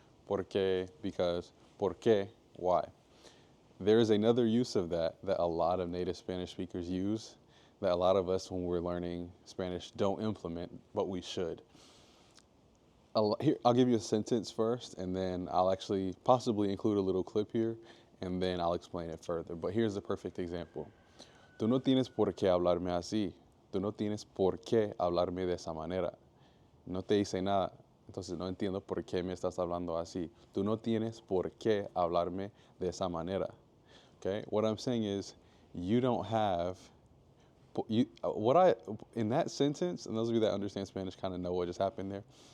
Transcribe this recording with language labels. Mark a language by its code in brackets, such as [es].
[en] Por qué, because, por qué, why. There is another use of that a lot of native Spanish speakers use, that a lot of us when we're learning Spanish don't implement, but we should. Here, I'll give you a sentence first, and then I'll actually possibly include a little clip here, and then I'll explain it further. But here's a perfect example. [es] Tú no tienes por qué hablarme así. Tú no tienes por qué hablarme de esa manera. No te hice nada, entonces no entiendo por qué me estás hablando así. Tú no tienes por qué hablarme de esa manera. [en] Okay? What I'm saying is, you don't have, in that sentence, and those of you that understand Spanish kind of know what just happened there.